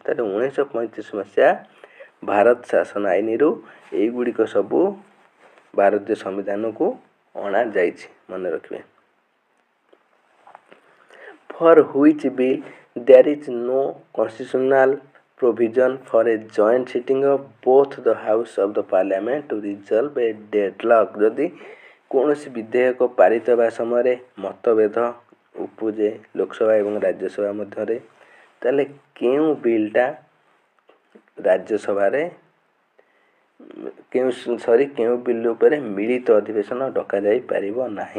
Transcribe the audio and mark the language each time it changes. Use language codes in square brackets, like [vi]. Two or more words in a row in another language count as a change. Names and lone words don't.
[or] ତାହେଲେ 1935 ମସିହା ଭାରତ ଶାସନ ଆଇନରୁ ଏଇଗୁଡ଼ିକ ସବୁ ଭାରତୀୟ ସମ୍ବିଧାନକୁ ଅଣାଯାଇଛି ମନେ ରଖିବେ। [en] for which bill there is no constitutional provision for a joint sitting of both the house of the parliament to resolve a deadlock। [or] ଯଦି କୌଣସି ବିଧେୟକ ପାରିତ ହେବା ସମୟରେ ମତଭେଦ ଉପୁଜେ ଲୋକସଭା ଏବଂ ରାଜ୍ୟସଭା ମଧ୍ୟରେ ତାହେଲେ କେଉଁ ବିଲ୍ଟା ରାଜ୍ୟସଭାରେ କେଉଁ ବିଲ୍ ଉପରେ ମିଳିତ ଅଧିବେଶନ ଡକାଯାଇପାରିବ ନାହିଁ।